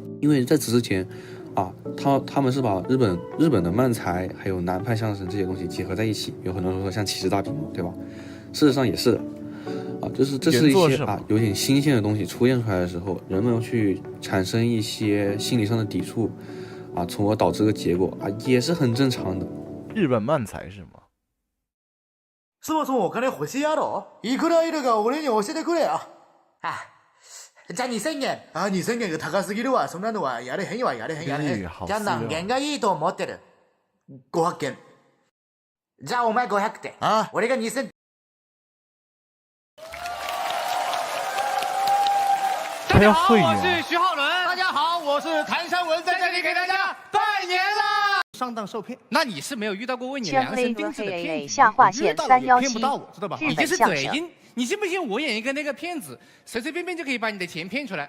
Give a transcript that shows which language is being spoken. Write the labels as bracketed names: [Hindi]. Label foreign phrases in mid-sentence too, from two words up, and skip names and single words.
[Chinese] 因为在此之前他们是把日本的漫才还有南派相声这些东西结合在一起，有很多人说像骑士大屏幕，对吧？事实上也是的就是这是一些有点新鲜的东西出现出来的时候，人们去产生一些心理上的抵触从而导致个结果也是很正常的。日本漫才是吗？ [Japanese] そもそもお金欲しいやろ？いくらいるか俺に教えてくれよ。じゃあ2000円。2000円が高すぎるわ。そんなのはやれへんわ、やれへん。じゃあ何件がいいと思ってる？500件。じゃあお前500点。俺が2000。 [Chinese] 大家好，我是徐浩伦。大家好，我是谭山文，在这里给大家拜年啦！上当受骗，那你是没有遇到过为你量身定制的骗子，遇到了也骗不到我，知道吧？你就是嘴硬，你信不信我演一个那个骗子，随随便便就可以把你的钱骗出来？